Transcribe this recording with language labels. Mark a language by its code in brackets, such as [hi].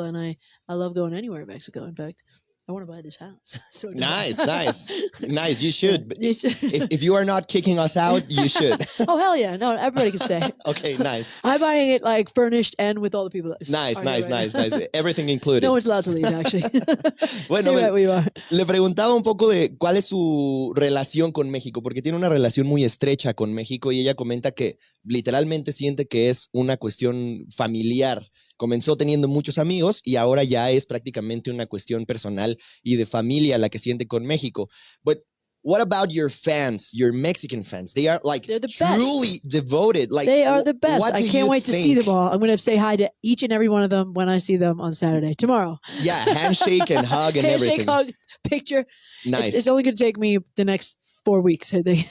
[en] And I love going anywhere in Mexico. In fact, I want to buy this house. So nice. Nice. You should. Yeah, you should. If you are not kicking us out, you should. Oh, hell yeah. No, everybody can stay. Okay, nice. I'm buying it like furnished and with all the people that Nice. Everything included. No one's allowed to leave, actually. [es] Bueno, [en] Stay right where you are. [es] Le preguntaba un poco de cuál es su relación con México, porque tiene una relación muy estrecha con México, y ella comenta que literalmente siente que es una cuestión familiar. Comenzó teniendo muchos amigos y ahora ya es prácticamente una cuestión personal y de familia la que siente con México. [en] But what about your fans, your Mexican fans? They are like truly devoted. Like, they are the best. I can't wait to see them all. I'm going to say hi to each and every one of them when I see them on Saturday, tomorrow. Yeah, handshake and hug and everything. Handshake, hug, picture. Nice. It's only going to take me the next 4 weeks, I think.